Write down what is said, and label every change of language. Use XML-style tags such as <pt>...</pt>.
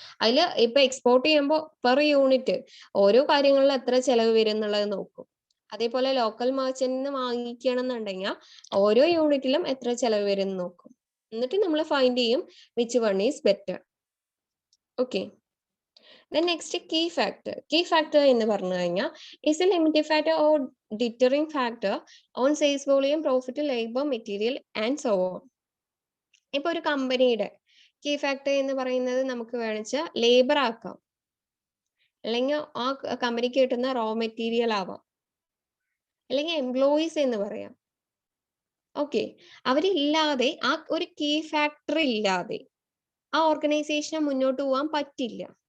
<ml>അതിൽ ഇപ്പൊ എക്സ്പോർട്ട് ചെയ്യുമ്പോൾ പെർ യൂണിറ്റ് ഓരോ കാര്യങ്ങളിലും എത്ര ചെലവ് വരും എന്നുള്ളത് നോക്കും. അതേപോലെ ലോക്കൽ മെർച്ചന്റിന് വാങ്ങിക്കണം എന്നുണ്ടെങ്കിൽ ഓരോ യൂണിറ്റിലും എത്ര ചെലവ് വരും എന്ന് നോക്കും. എന്നിട്ട് നമ്മൾ ഫൈൻഡ് ചെയ്യും</ml> <en>Which one is better. Okay. Then next key factor. Key factor</en> <ml>എന്ന് പറഞ്ഞു കഴിഞ്ഞാൽ</ml> <en>is a limiting factor or deterring factor on sales volume, profit, labor, material and so on.</en> <ml>ഇപ്പൊ ഒരു കമ്പനിയുടെ കീ ഫാക്ടർ എന്ന് പറയുന്നത് നമുക്ക് വേണിച്ചാൽ ലേബർ ആക്കാം, അല്ലെങ്കിൽ ആ കമ്പനിക്ക് കിട്ടുന്ന റോ മെറ്റീരിയൽ ആവാം, അല്ലെങ്കിൽ എംപ്ലോയീസ് എന്ന് പറയാം. ഓക്കെ. അവരില്ലാതെ, ആ ഒരു കീ ഫാക്ടർ ഇല്ലാതെ ആ ഓർഗനൈസേഷന് മുന്നോട്ട് പോകാൻ പറ്റില്ല.</ml>